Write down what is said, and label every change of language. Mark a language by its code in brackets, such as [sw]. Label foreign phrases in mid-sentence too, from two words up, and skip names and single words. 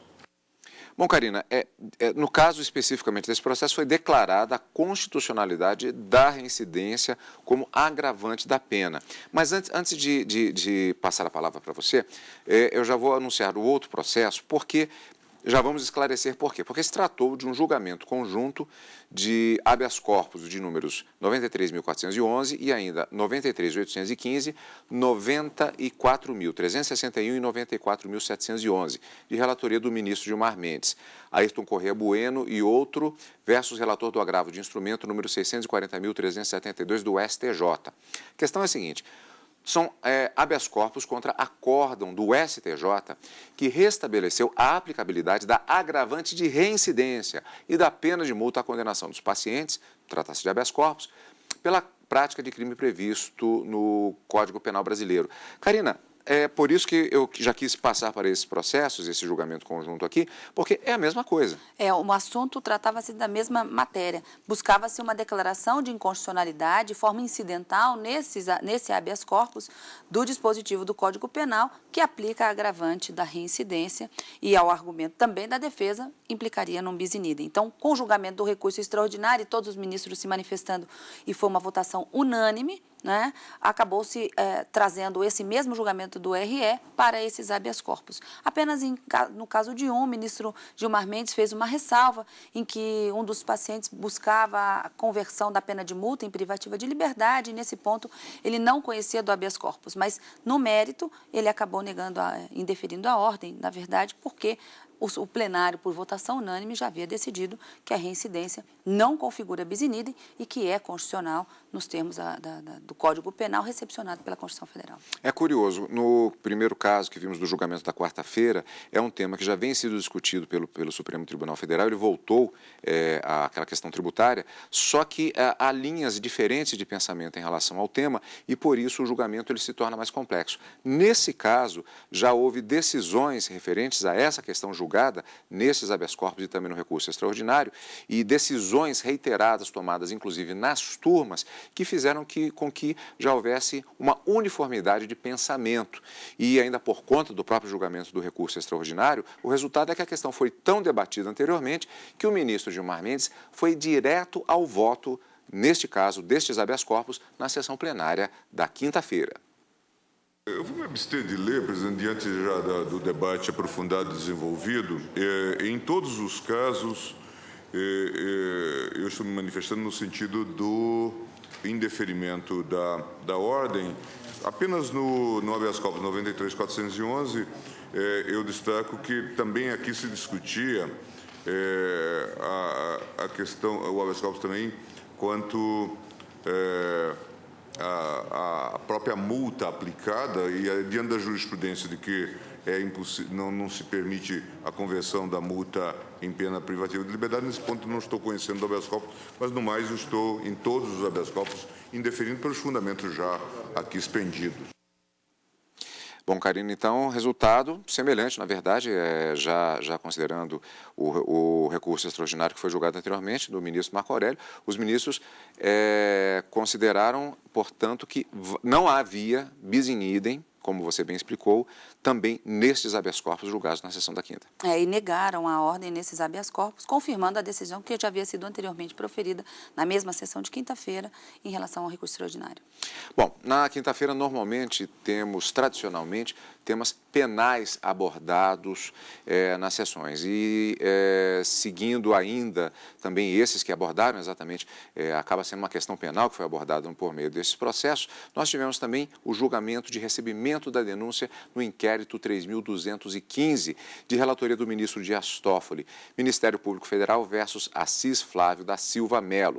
[pt] Bom, Karina, no caso especificamente desse processo, foi declarada a constitucionalidade da reincidência como agravante da pena. Mas antes de passar a palavra para você, eu já vou anunciar o outro processo, porque já vamos esclarecer por quê. Porque se tratou de um julgamento conjunto de [la] habeas corpus [pt] de números 93.411 e ainda 93.815, 94.361 e 94.711, de relatoria do ministro Gilmar Mendes, Ayrton Corrêa Bueno e outro, versus relator do agravo de instrumento número 640.372 do STJ. A questão é a seguinte: são [la] habeas corpus [pt] contra acórdão do STJ que restabeleceu a aplicabilidade da agravante de reincidência e da pena de multa à condenação dos pacientes, trata-se de [la] habeas corpus, [pt] pela prática de crime previsto no Código Penal brasileiro. Karina, é por isso que eu já quis passar para esses processos, esse julgamento conjunto aqui, porque é a mesma coisa. O assunto tratava-se da mesma matéria. Buscava-se uma declaração de inconstitucionalidade de forma incidental nesse [la] habeas corpus [pt] do dispositivo do Código Penal, que aplica a agravante da reincidência e ao argumento também da defesa, implicaria num [la] bis in idem. [pt] Então, com o julgamento do recurso extraordinário, todos os ministros se manifestando e foi uma votação unânime, né, acabou-se trazendo esse mesmo julgamento do RE para esses [la] habeas corpus. [pt] Apenas no caso de o ministro Gilmar Mendes fez uma ressalva em que um dos pacientes buscava a conversão da pena de multa em privativa de liberdade, e nesse ponto ele não conhecia do [la] habeas corpus, [pt] mas no mérito ele acabou indeferindo a ordem, na verdade, porque o plenário, por votação unânime, já havia decidido que a reincidência não configura [la] bis in idem [pt] e que é constitucional nos termos do Código Penal recepcionado pela Constituição Federal. É curioso, no primeiro caso que vimos do julgamento da quarta-feira, é um tema que já vem sido discutido pelo Supremo Tribunal Federal, ele voltou àquela questão tributária, só que há linhas diferentes de pensamento em relação ao tema e, por isso, o julgamento ele se torna mais complexo. Nesse caso, já houve decisões referentes a essa questão julgada nesses [la] habeas corpus [pt] e também no recurso extraordinário, e decisões reiteradas tomadas, inclusive, nas turmas, que fizeram com que já houvesse uma uniformidade de pensamento. E ainda por conta do próprio julgamento do recurso extraordinário, o resultado é que a questão foi tão debatida anteriormente que o ministro Gilmar Mendes foi direto ao voto, neste caso, destes [la] habeas corpus, [pt] na sessão plenária da quinta-feira. Eu vou me abster de ler, presidente, diante já do debate aprofundado e desenvolvido. Em todos os casos, eu estou me manifestando no sentido do indeferimento da ordem. Apenas no [la] habeas corpus [pt] 93.411, eu destaco que também aqui se discutia a questão, o [la] habeas corpus [pt] também, quanto a própria multa aplicada, e diante da jurisprudência de que não se permite a conversão da multa em pena privativa de liberdade, nesse ponto não estou conhecendo do [la] habeas corpus, [pt] mas no mais eu estou em todos os [la] habeas corpus [pt] indeferindo pelos fundamentos já aqui expendidos. Bom, Karina, então, resultado semelhante, na verdade, já considerando o recurso extraordinário que foi julgado anteriormente, do ministro Marco Aurélio, os ministros consideraram, portanto, que não havia [la] bis in idem, [pt] como você bem explicou, também nestes [la] habeas corpus [pt] julgados na sessão da quinta. E negaram a ordem nesses [la] habeas corpus, [pt] confirmando a decisão que já havia sido anteriormente proferida na mesma sessão de quinta-feira em relação ao recurso extraordinário. Bom, na quinta-feira, normalmente, temos, tradicionalmente, temas penais abordados nas sessões. E, seguindo ainda também esses que abordaram exatamente, acaba sendo uma questão penal que foi abordada por meio desses processos, nós tivemos também o julgamento de recebimento da denúncia no inquérito 3.215, de relatoria do ministro Dias Toffoli, Ministério Público Federal versus Assis Flávio da Silva Melo.